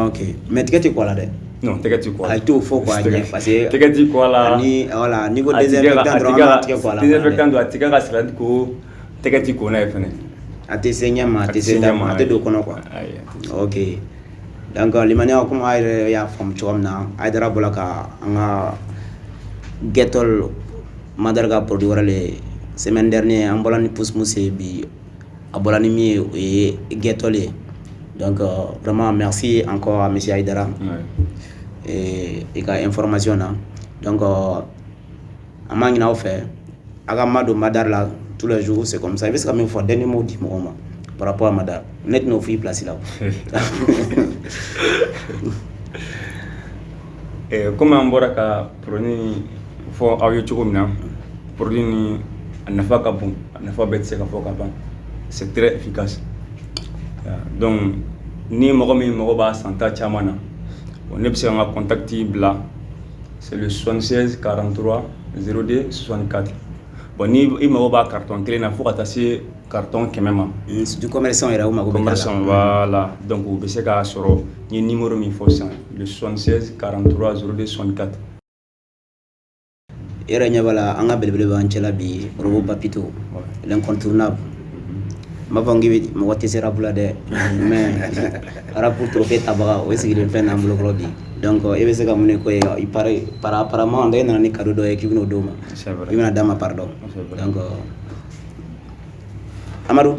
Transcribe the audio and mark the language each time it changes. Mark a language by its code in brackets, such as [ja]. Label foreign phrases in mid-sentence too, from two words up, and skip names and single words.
[bm] ok mais tigɛ tɛ kɔ a la dɛ non tɛgɛ ti kɔ a la i t'o fɔ quoi ɲɛ [fr] parce que [bm] tɛgɛ ti kɔ a la ni voilà ni ko désinfectant dɔrɔn an b'a tigɛ kɔ a la désinfectant don a tigɛ ka sira ko tɛgɛ ti ko n'a ye fɛnɛ a tɛ se ɲɛ ma a tɛ se da ma a tɛ don kɔnɔ [fr] quoi ok donc [bm] limaniya comme a yɛrɛ y'a faamu cogo min na Haidara bɔra ka an ka Getol Madar ka produit wɛrɛ le [fr] semaine dernière [bm] an bɔra ni Pousmous ye bi a bɔra ni min ye o ye Getol ye [fr] donc vraiment merci encore à monsieur Haidara [bm] et ka information na donc an b'a ɲini aw fɛ a ka ma don Madar la [fr] tous les jours c'est comme ça [bm] i bɛ se ka min fɔ [fr] dernier mot [bm] di mɔgɔw ma [fr] par rapport à [bm] Madar ne tɛna o f'i place la comme an bɔra ka produit fɔ aw ye cogo min na produit ni a nafa ka bon a nafa bɛɛ tɛ se ka fɔ ka ban [fr] c'est très efficace donc [bm] ni mɔgɔ min mɔgɔ b'a santa caman na ne bɛ se ka n ka contact bila [fr] c'est le 76 43 02 64 [bm] bon ni i mago b'a carton kelen na fo ka taa se carton 100 ma [fr] du commerçant [bm] yɛrɛ o mago bɛ [fr] commerçant voilà donc [bm] u bɛ se k'a sɔrɔ n ye numéro min fɔ sisan le 76 43 02 64 yɛrɛ ɲɛ b'a la an ka belebele b'an cɛla bi Robo Papito l'incontournable n b'a fɔ n k'i bɛ mɔgɔ tɛ se rap la dɛ [fr] mais rap trophée [bm] tabaga o sigilen filɛ n'an bolo kɔrɔ bi donc i bɛ se ka mun de ko ye i [fr] paraît apparemment [bm] e nana ni cadeau dɔ ye k'i bɛn'o d'o ma i bɛna d'a ma [fr] pardon donc [bm] Amadou